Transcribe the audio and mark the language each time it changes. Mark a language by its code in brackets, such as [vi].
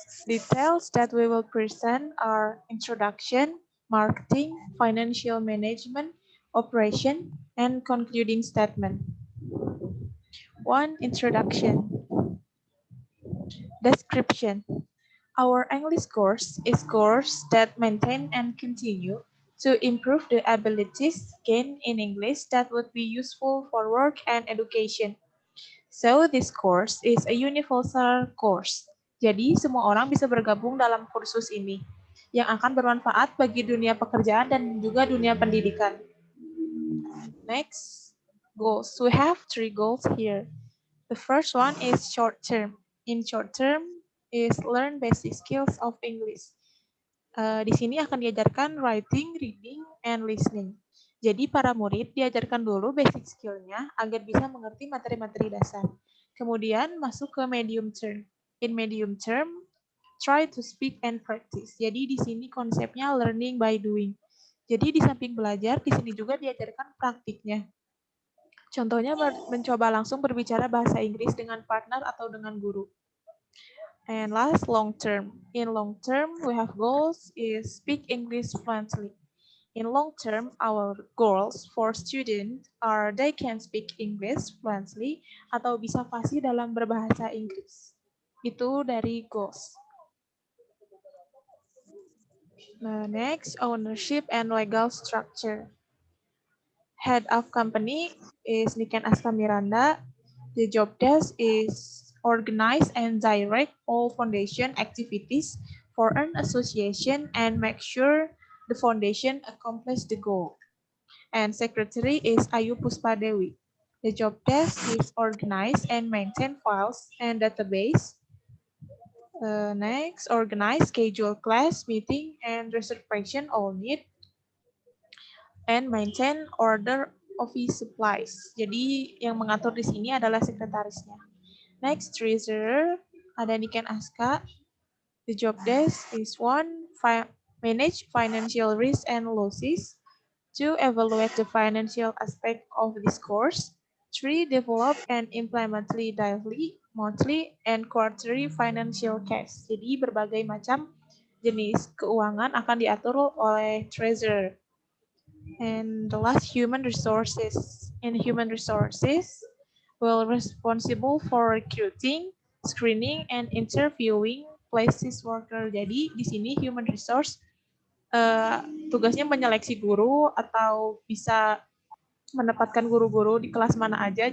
[en] Details that we will present are introduction, marketing, financial management, operation, and concluding statement. 1. Introduction. Description. Our English course is course that maintain and continue to improve the abilities gained in English that would be useful for work and education. So this course is a universal course. [id] Jadi semua orang bisa bergabung dalam kursus ini yang akan bermanfaat bagi dunia pekerjaan dan juga dunia pendidikan. [en] Next, goals. We have 3 goals here. The first one is short term. In short term is learn basic skills of English. [id] Di sini akan diajarkan [en] writing, reading, and listening. [id] Jadi para murid diajarkan dulu basic skill-nya agar bisa mengerti materi-materi dasar. Kemudian masuk ke medium term. [en] In medium term, try to speak and practice. [id] Jadi di sini konsepnya [en] learning by doing. [id] Jadi di samping belajar, di sini juga diajarkan praktiknya. Contohnya mencoba langsung berbicara bahasa Inggris dengan partner atau dengan guru. [en] And last, long term. In long term, we have goals is speak English fluently. In long term, our goals for students are they can speak English fluently [id] atau bisa fasih dalam berbahasa Inggris. Itu dari goals. [en] Next, ownership and legal structure. Head of company is Niken Aska Miranda. The job desk is organize and direct all foundation activities for an association and make sure the foundation accomplish the goal. And secretary is Ayu Puspadewi. The job desk is organize and maintain files and database. Next, organize, schedule class, meeting, and reservation all need. And maintain order office supplies. [id] Jadi yang mengatur di sini adalah sekretarisnya. [en] Next, treasurer, [id] ada [en] Niken Aska. The job desk is 1. Manage financial risk and losses. 2. Evaluate the financial aspect of this course. 3. Develop and implement daily, monthly, and quarterly financial cash. [id] Jadi berbagai macam jenis keuangan akan diatur oleh treasurer. [en] And the last, human resources. In human resources, will responsible for recruiting, screening, and interviewing places worker. [id] Jadi di sini human resource tugasnya menyeleksi guru atau bisa menempatkan guru-guru di kelas mana aja.